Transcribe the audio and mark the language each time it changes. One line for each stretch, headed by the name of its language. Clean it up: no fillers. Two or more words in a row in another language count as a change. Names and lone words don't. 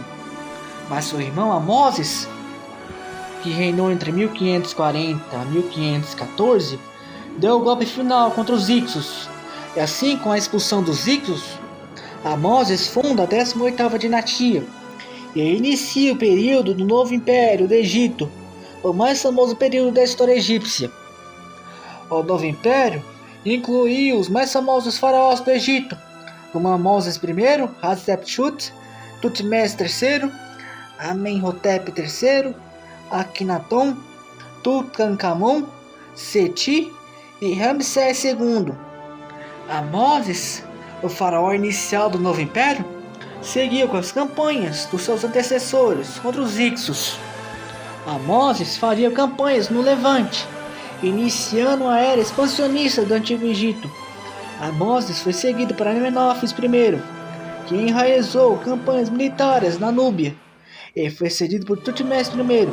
Portuguese: Mas seu irmão Amoses, que reinou entre 1540 a 1514, deu o golpe final contra os Hicsos, e assim, com a expulsão dos Hicsos, Amoses funda a 18ª dinastia e inicia o período do Novo Império do Egito, o mais famoso período da história egípcia. O Novo Império incluiu os mais famosos faraós do Egito, como Amoses I, Hatshepsut, Tutmés III, Amenhotep III, Akhenaton, Tutankhamon, Seti e Ramsés II. Amoses, o faraó inicial do Novo Império, seguiu com as campanhas dos seus antecessores contra os Hicsos. Amoses faria campanhas no Levante, iniciando a era expansionista do Antigo Egito. Amoses foi seguido por Amenófis I, que enraizou campanhas militares na Núbia, e foi seguido por Tutmés I.